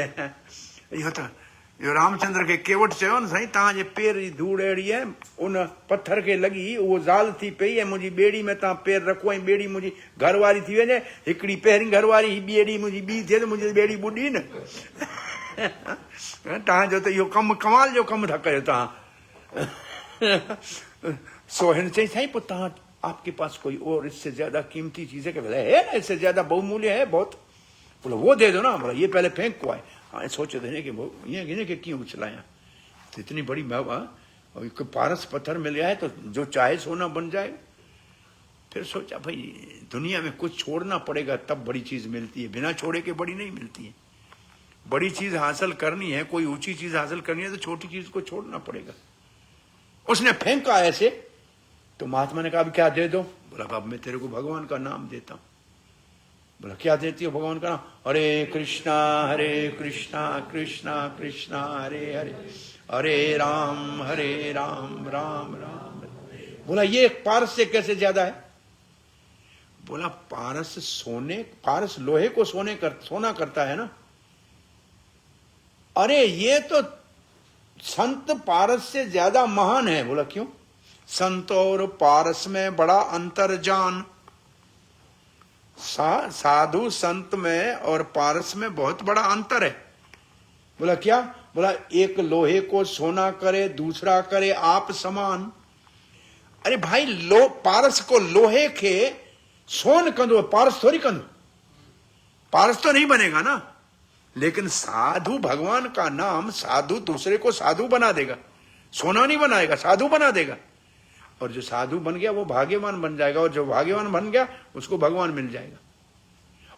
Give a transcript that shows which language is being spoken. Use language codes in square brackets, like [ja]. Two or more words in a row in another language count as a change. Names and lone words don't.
[sd] इहो त इहो रामचंद्र खे केवट चयो न, साईं तव्हांजे पेर जी धूड़ अहिड़ी आहे, उन पत्थर खे लॻी उहो ज़ाल थी पई ऐं मुंहिंजी ॿेड़ी में तव्हां पेर रखो ऐं ॿेड़ी मुंहिंजी घरवारी थी वञे, हिकिड़ी पहिरीं घरवारी ॿेड़ी मुंहिंजी ॿी थिए त मुंहिंजी ॿेड़ी ॿुॾी न। तव्हांजो त इहो कमु कमाल जो कमु था कयो तव्हां। सो हिन चई साईं पोइ तव्हां [hi] आपके पास कोई और इससे ज्यादा कीमती चीज है? है ना, इससे ज्यादा बहुमूल्य है बहुत। बोला वो दे दो ना। बोला ये पहले फेंक को आए। हाँ सोचे थे इन्हें के क्यों उछलाया, तो इतनी बड़ी पारस पत्थर मिल गया है तो जो चाहे सोना बन जाए। फिर सोचा भाई दुनिया में कुछ छोड़ना पड़ेगा तब बड़ी चीज मिलती है, बिना छोड़े के बड़ी नहीं मिलती है। बड़ी चीज हासिल करनी है, कोई ऊंची चीज हासिल करनी है तो छोटी चीज को छोड़ना पड़ेगा। उसने फेंका ऐसे, तो महात्मा ने कहा अब क्या दे दो? बोला बाब मैं तेरे को भगवान का नाम देता हूं। बोला क्या देती हो भगवान का नाम? हरे कृष्णा कृष्णा कृष्णा हरे हरे, हरे राम राम राम हरे। बोला ये पारस से कैसे ज्यादा है? बोला पारस लोहे को सोना करता है ना। अरे ये तो संत पारस से ज्यादा महान है। बोला क्यों? संत और पारस में बड़ा अंतर जान। साधु संत में और पारस में बहुत बड़ा अंतर है। बोला क्या? बोला एक लोहे को सोना करे, दूसरा करे आप समान। अरे भाई पारस को लोहे के [sd] सोन कंदो, [hi] पारस [sd] थोड़ी कंदो, [hi] पारस तो नहीं बनेगा ना। लेकिन साधु भगवान का नाम, साधु दूसरे को साधु बना देगा, सोना नहीं बनाएगा, साधु बना देगा। और जो साधु बन गया वो भाग्यवान बन जाएगा, और जो भाग्यवान बन गया उसको भगवान मिल जाएगा।